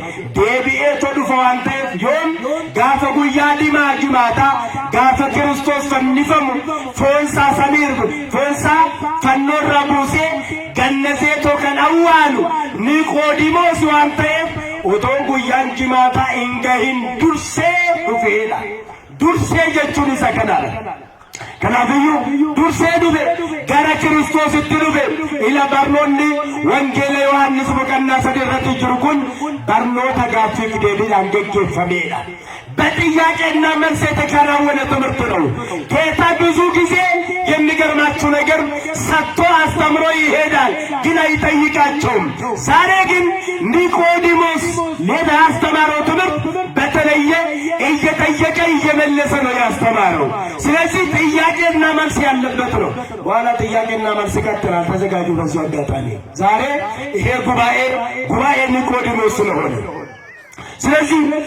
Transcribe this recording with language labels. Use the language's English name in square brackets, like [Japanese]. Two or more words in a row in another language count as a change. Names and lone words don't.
[Oromo] Deebi'ee too dhufa waan ta'eef yoom gaafa guyyaa jimaataa gaafa Kiristoos fannifamu foon isaa samiirbu foon isaa fannoo irraa buusee gannazee too kan awwaalu Niqoodimoos waan ta'eef otoo guyyaan jimaataa hin gahin dursee dhufeedha. Dursee jechuun isa kanadha. Kanaafiyyuu dursee dhufe gara Kiristoositti dhufe. Ila barnoonni wangeela Yohaannis boqonnaa 3 irratti jiru kun barnoota gaaffiif deebiidhaan geggeeffameedha. [Amharic] በጥያቄና መልስ የተከናወነ ትምህርት ነው። ጌታ ብዙ ጊዜ የሚገርማችሁ ነገር ሰጥቶ አስተምሮ ይሄዳል፣ ግን አይጠይቃቸውም። ዛሬ ግን ኒቆዲሞስ ሌላ ያስተማረው ትምህርት በተለየ እየጠየቀ እየመለሰ ነው ያስተማረው። ስለዚህ ጥያቄና መልስ ያለበት ነው። በኋላ ጥያቄና መልስ ይቀጥላል። ተዘጋጁ። በዚህ አጋጣሚ ዛሬ ይሄ ጉባኤ ኒቆዲሞስ ስለሆነ ስለዚህ